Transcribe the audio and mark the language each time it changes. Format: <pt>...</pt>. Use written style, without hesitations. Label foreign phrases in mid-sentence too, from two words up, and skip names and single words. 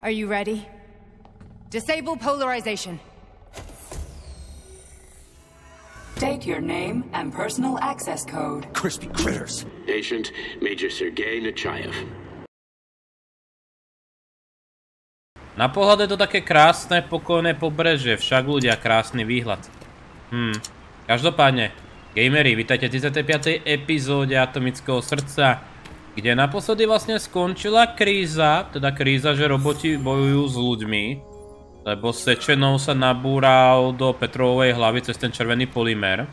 <en>Are you ready? Disable polarization. State your name and personal access code. Crispy critters. Patient, Major Sergej Nechayev.</en> <sk>Na pohľad je to také krásne, pokojné pobrežie, však ľudia, krásny výhľad. Každopádne, gameri, vítajte v 35. epizóde Atomického srdca, kde naposledy vlastne skončila kríza, teda kríza, že roboti bojujú s ľuďmi, lebo Sečenov sa nabúral do Petrovej hlavy cez ten červený polymer.</sk>